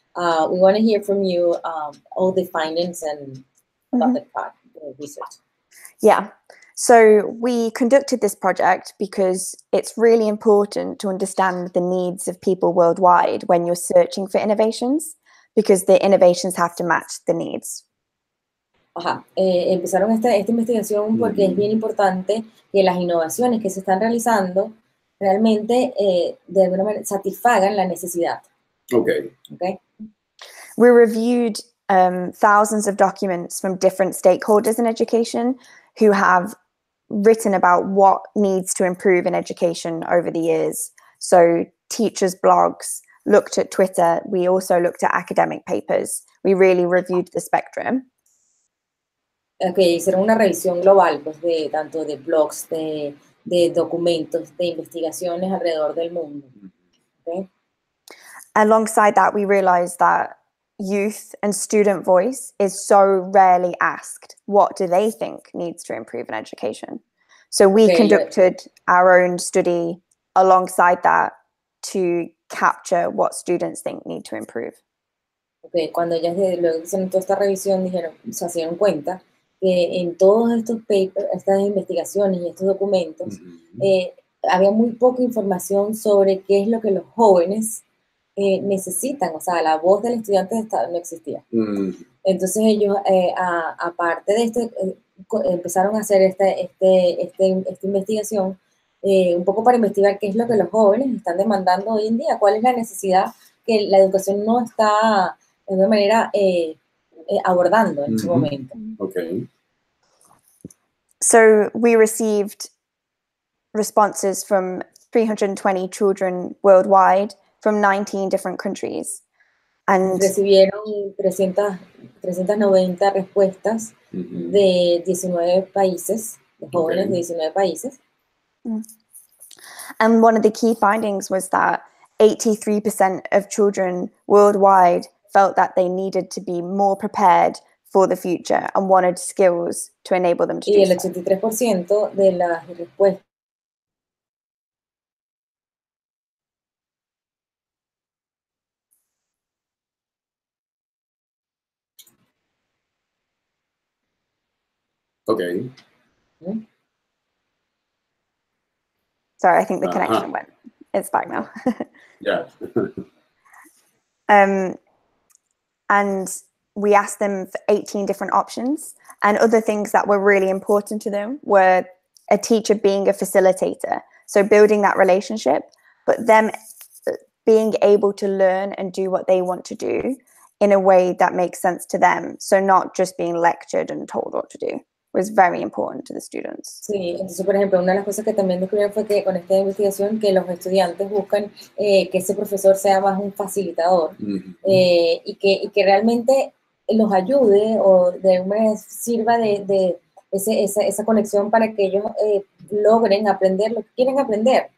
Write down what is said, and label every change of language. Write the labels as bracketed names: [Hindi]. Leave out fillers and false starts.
[English] we want to hear from you all the findings and about the research. Yeah. So we conducted this project because it's really important to understand the needs of people worldwide when you're searching for innovations, because the innovations have to match the needs. [Spanish] Empezaron esta investigación porque es bien importante que las innovaciones que se están realizando realmente de alguna manera satisfagan la necesidad. [English] Okay. We reviewed thousands of documents from different stakeholders in education who have written about what needs to improve in education over the years. So teachers' blogs, looked at Twitter. We also looked at academic papers. We really reviewed the spectrum. [Spanish] Hicieron una revisión global, pues, de tanto de blogs, de documentos, de investigaciones alrededor del mundo. [English] Okay? Alongside that, we realized that youth and student voice is so rarely asked. What do they think needs to improve in education? So we conducted our own study alongside that to capture what students think need to improve. [Spanish] Cuando ellas luego hicieron toda esta revisión, se dieron cuenta que en todos estos papers, estas investigaciones y estos documentos, había muy poca información sobre qué es lo que los jóvenes necesitan. O sea, la voz del estudiante no existía. Entonces ellos, aparte de esto, empezaron a hacer esta investigación un poco para investigar qué es lo que los jóvenes están demandando hoy en día, cuál es la necesidad que la educación no está de alguna manera abordando en este momento. [English] Okay. So we received responses from 320 children worldwide from 19 different countries. And [Spanish] recibieron 390 respuestas de 19 países, de jóvenes de 19 países. [English] And one of the key findings was that 83% of children worldwide felt that they needed to be more prepared for the future and wanted skills to enable them to do so. [Spanish] Y el 83% de las respuestas [English] Sorry, I think the connection went. It's back now. Yeah. And we asked them for 18 different options, and other things that were really important to them were a teacher being a facilitator, so building that relationship, but them being able to learn and do what they want to do in a way that makes sense to them, so not just being lectured and told what to do, was very important to the students. [Spanish] Sí, entonces, por ejemplo, una de las cosas que también descubrieron fue que con esta investigación que los estudiantes buscan que ese profesor sea más un facilitador y que realmente los ayude o de alguna manera sirva de esa conexión para que ellos logren aprender lo que quieren aprender.